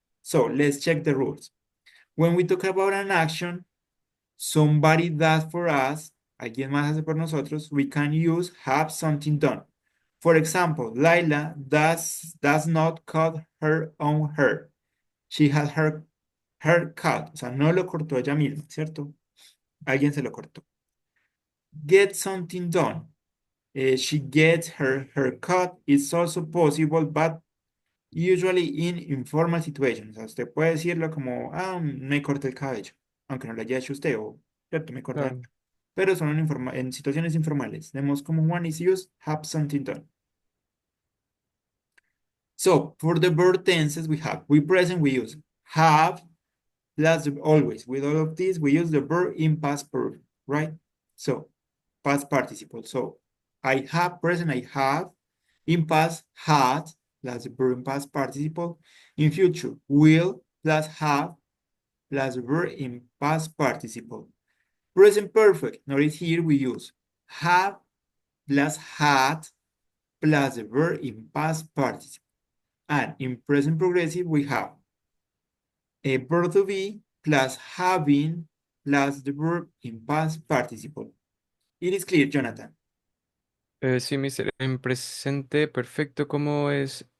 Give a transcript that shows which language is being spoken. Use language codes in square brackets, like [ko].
[en] So let's check the rules. When we talk about an action, somebody does for us, [es] alguien más hace por nosotros, [en] we can use have something done. For example, Laila does not cut her own hair. She had her hair cut. [es] O sea, no lo cortó ella misma, ¿cierto? Alguien se lo cortó. [en] Get something done. She gets her hair cut. It's also possible, but usually in informal situations. [es] O sea, usted puede decirlo como, me corté el cabello, aunque no lo haya hecho usted, o, ¿cierto? Me corté. Claro. Pero son en situaciones informales. Vemos como [en] one is used, have something done. So, for the verb tenses, we present, we use have, plus always. With all of this, we use the verb in past perfect, right? So, past participle. So, I have, present, I have. In past, had, plus the verb in past participle. In future, will, plus have, plus the verb in past participle. Present perfect. Notice here we use have, plus had, plus the verb in past participle. And in present progressive, we have a verb to be plus having plus the verb in past participle. It is clear, Jonathan. [es] Sí, mister, en presente perfecto, ¿cómo es?